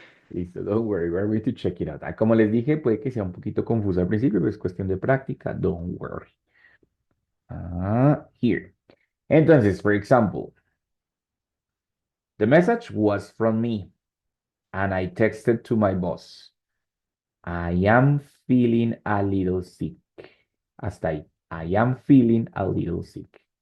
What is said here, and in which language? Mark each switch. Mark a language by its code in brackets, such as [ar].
[en] Listo, don't worry, we're going to check it out. [es] Como les dije, puede que sea un poquito confuso al principio, pero es cuestión de práctica. [en] Don't worry. Here. Entonces, for example, the message was from me, and I texted to my boss. I am feeling a little sick. [es] Hasta ahí. [en] I am feeling a little sick.